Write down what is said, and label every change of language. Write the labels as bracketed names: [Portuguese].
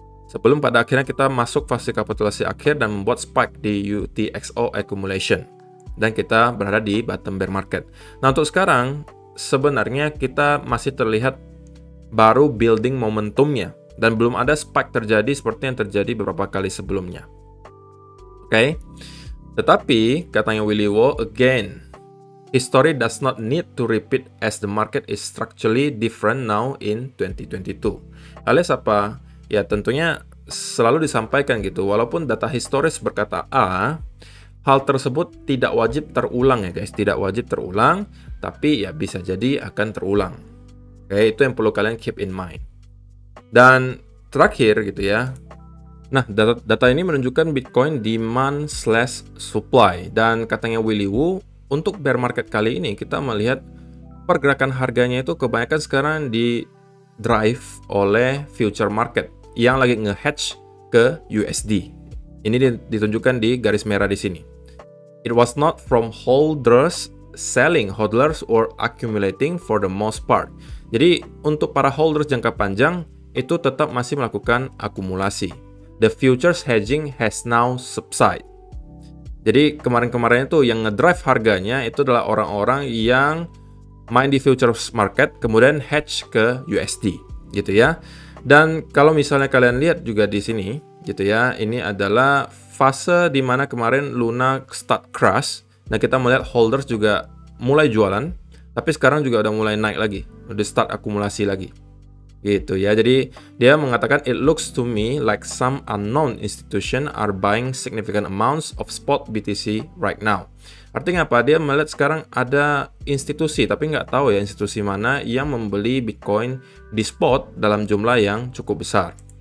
[Indonesian] Sebelum pada akhirnya kita masuk fase kapitulasi akhir dan membuat spike di UTXO accumulation. Dan kita berada di bottom bear market. Nah, untuk sekarang sebenarnya kita masih terlihat baru building momentumnya dan belum ada spike terjadi seperti yang terjadi beberapa kali sebelumnya. Oke. Tetapi katanya [English] Willy Woo, again, history does not need to repeat as the market is structurally different now in 2022. [Indonesian] Alias apa? Ya tentunya selalu disampaikan gitu, walaupun data historis berkata A, hal tersebut tidak wajib terulang ya guys, tidak wajib terulang, tapi ya bisa jadi akan terulang. Oke, itu yang perlu kalian [English] keep in mind. [Indonesian] Dan terakhir gitu ya. Nah, data ini menunjukkan Bitcoin demand/supply dan katanya Willy Woo, untuk bear market kali ini kita melihat pergerakan harganya itu kebanyakan sekarang di drive oleh future market yang lagi nge-hedge ke USD. Ini ditunjukkan di garis merah di sini. [English] It was not from holders selling, hodlers or accumulating for the most part. [Indonesian] Jadi untuk para holders jangka panjang itu tetap masih melakukan akumulasi. [English] The futures hedging has now subside. [Indonesian] Jadi kemarin-kemarin itu yang ngedrive harganya itu adalah orang-orang yang main di futures market kemudian hedge ke USD gitu ya. Dan kalau misalnya kalian lihat juga di sini gitu ya, ini adalah fase di mana kemarin Luna start crash dan kita melihat holders juga mulai jualan, tapi sekarang juga udah mulai naik lagi, udah start akumulasi lagi. Gitu ya. Jadi dia mengatakan [English] it looks to me like some unknown institution are buying significant amounts of spot BTC right now. [Indonesian] Artinya apa? Dia melihat sekarang ada institusi, tapi nggak tahu ya institusi mana yang membeli Bitcoin di spot dalam jumlah yang cukup besar.